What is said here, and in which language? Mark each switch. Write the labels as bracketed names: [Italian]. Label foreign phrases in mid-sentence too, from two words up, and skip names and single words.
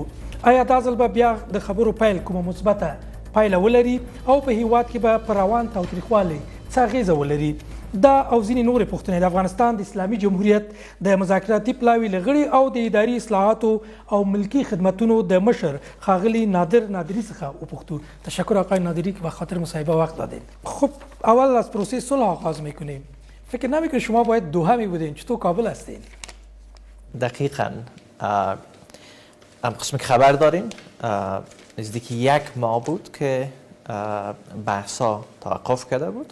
[Pashto] آیا دا ځل به بیا د خبرو پیل کومه مثبته پایله ولري او په هیواد کې به په روان تاوتریخوالي څه اغیزه ولري؟ دا او ځینې نورې پوښتنې د افغانستان د اسلامي جمهوریت د مذاکراتي پلاوي له غړي او د اداري اصلاحاتو او ملکي خدمتونو د مشر ښاغلي نادر نادری څخه وپوښتو. [Persian] تشکر آقای نادری که به خاطر مصاحبه وقت دادین. خب اول از پروسه صلح آغاز میکنیم. فکر نمیکنید شما باید دوحه می بودین، چطور کابل هستین؟ دقیقاً قسم که خبر داریم نزدیک یک ماه بود که بحثا توقف کرده بود.